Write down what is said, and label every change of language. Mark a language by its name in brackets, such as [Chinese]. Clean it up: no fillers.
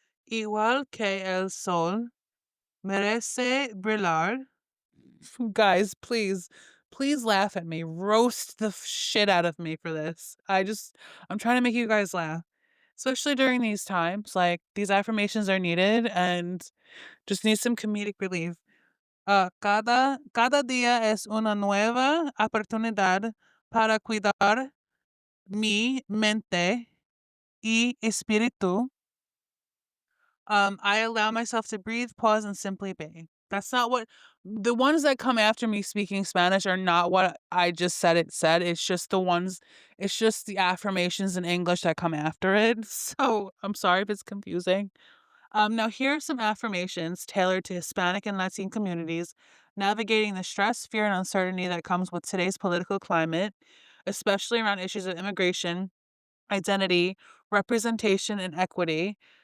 [Spanish] Igual que el sol merece brillar. [English] Guys, please laugh at me. Roast the shit out of me for this. I'm trying to make you guys laugh, especially during these times. Like, these affirmations are needed and just need some comedic relief. [Spanish] Cada día es una nueva oportunidad para cuidar mi mente y espíritu. [English] I allow myself to breathe, pause, and simply be. That's not what the ones that come after me speaking Spanish are not what I just said it said. It's just the affirmations in English that come after it. So I'm sorry if it's confusing. Now here are some affirmations tailored to Hispanic and Latin communities, navigating the stress, fear, and uncertainty that comes with today's political climate, especially around issues of immigration, identity, representation, and equity.